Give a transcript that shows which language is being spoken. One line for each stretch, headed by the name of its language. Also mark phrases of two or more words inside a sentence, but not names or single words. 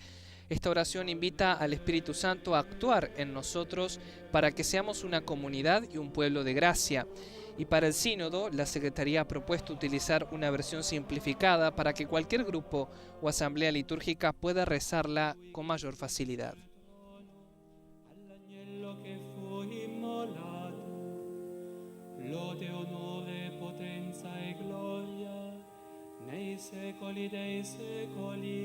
Spanish: Esta oración invita al Espíritu Santo a actuar en nosotros para que seamos una comunidad y un pueblo de gracia. Y para el sínodo, la Secretaría ha propuesto utilizar una versión simplificada para que cualquier grupo o asamblea litúrgica pueda rezarla con mayor facilidad.
Italian: All'agnello che fu immolato, lode, onore, potenza e gloria, nei secoli dei secoli.